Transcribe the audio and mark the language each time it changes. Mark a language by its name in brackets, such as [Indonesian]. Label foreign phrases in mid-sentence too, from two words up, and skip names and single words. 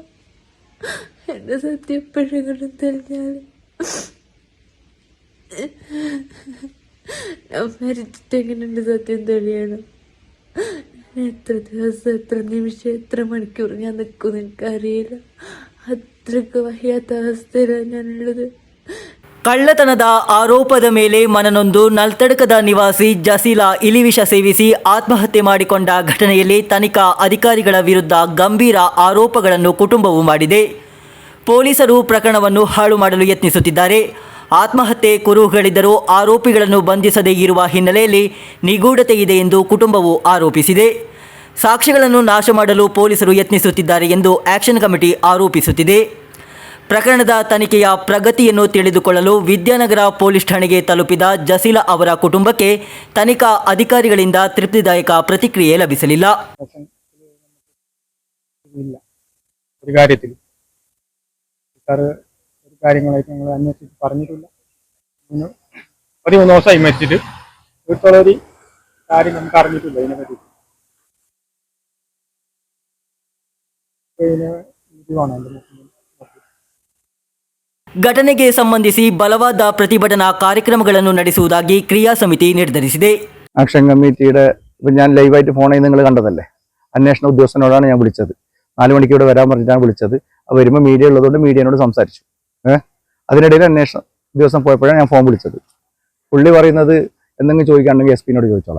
[Malayalam] എൻ്റെ സത്യം എപ്പോഴെങ്കിലും തെളിഞ്ഞാൽ ഞാൻ മരിച്ചിട്ട് എങ്ങനെ എൻ്റെ സത്യം തെളിയണം? എത്ര ദിവസം, എത്ര നിമിഷം, എത്ര മണിക്കൂർ ഞാൻ നിൽക്കുമെന്ന് എനിക്കറിയില്ല. അത്രയ്ക്ക് വയ്യാത്ത അവസ്ഥയിലാണ് ഞാനുള്ളത്. [Kannada] ಕಳ್ಳತನದ ಆರೋಪದ ಮೇಲೆ ಮನನೊಂದು ನಲ್ತಡಕದ ನಿವಾಸಿ ಜಸೀಲಾ ಇಲಿವಿಷ ಸೇವಿಸಿ ಆತ್ಮಹತ್ಯೆ ಮಾಡಿಕೊಂಡ ಘಟನೆಯಲ್ಲಿ ತನಿಖಾ ಅಧಿಕಾರಿಗಳ ವಿರುದ್ಧ ಗಂಭೀರ ಆರೋಪಗಳನ್ನು ಕುಟುಂಬವು ಮಾಡಿದೆ. ಪೊಲೀಸರು ಪ್ರಕರಣವನ್ನು ಹಾಳು ಮಾಡಲು ಯತ್ನಿಸುತ್ತಿದ್ದಾರೆ. ಆತ್ಮಹತ್ಯೆ ಕುರುಹುಗಳಿದ್ದರೂ ಆರೋಪಿಗಳನ್ನು ಬಂಧಿಸದೇ ಇರುವ ಹಿನ್ನೆಲೆಯಲ್ಲಿ ನಿಗೂಢತೆ ಇದೆ ಎಂದು ಕುಟುಂಬವು ಆರೋಪಿಸಿದೆ. ಸಾಕ್ಷ್ಯಗಳನ್ನು ನಾಶ ಮಾಡಲು ಪೊಲೀಸರು ಯತ್ನಿಸುತ್ತಿದ್ದಾರೆ ಎಂದು [English] action committee [Kannada] ಆರೋಪಿಸುತ್ತಿದೆ. ಪ್ರಕರಣದ ತನಿಖೆಯ ಪ್ರಗತಿಯನ್ನು ತಿಳಿದುಕೊಳ್ಳಲು ವಿದ್ಯಾನಗರ ಪೊಲೀಸ್ ಠಾಣೆಗೆ ತಲುಪಿದ ಜಸೀಲಾ ಅವರ ಕುಟುಂಬಕ್ಕೆ ತನಿಖಾ ಅಧಿಕಾರಿಗಳಿಂದ ತೃಪ್ತಿದಾಯಕ ಪ್ರತಿಕ್ರಿಯೆ ಲಭಿಸಲಿಲ್ಲ. [Malayalam] കാര്യങ്ങളായിട്ട് ഞങ്ങൾ അന്വേഷിച്ച് പറഞ്ഞിട്ടില്ല. 13 ദിവസമായി മരിച്ചിട്ട് വീട്ടിലുള്ളൊരു കാര്യം നമുക്ക് അറിഞ്ഞിട്ടില്ല ഇതിനെപ്പറ്റി. [Kannada] ಘಟನೆಗೆ ಸಂಬಂಧಿಸಿ ಬಲವಾದ ಪ್ರತಿಭಟನಾ ಕಾರ್ಯಕ್ರಮಗಳನ್ನು ನಡೆಸುವುದಾಗಿ ಕ್ರಿಯಾ ಸಮಿತಿ ನಿರ್ಧರಿಸಿದೆ. [Malayalam] ആക്ഷൻ കമ്മിറ്റിയുടെ ഞാൻ ലൈവായിട്ട് ഫോണിൽ നിങ്ങൾ കണ്ടതല്ലേ, അന്വേഷണ ഉദ്യോഗസ്ഥനോടാണ് ഞാൻ വിളിച്ചത്. 4 മണിക്ക് ഇവിടെ വരാൻ പറഞ്ഞിട്ടാണ് വിളിച്ചത്. വരുമ്പോൾ മീഡിയ ഉള്ളതുകൊണ്ട് മീഡിയനോട് സംസാരിച്ചു. അതിനിടയിൽ അന്വേഷണ ദിവസം പോയപ്പോഴാണ് ഞാൻ ഫോൺ വിളിച്ചത്. പുള്ളി പറയുന്നത് എന്തെങ്കിലും ചോദിക്കുകയാണെങ്കിൽ SP നോട് ചോദിച്ചോളാം.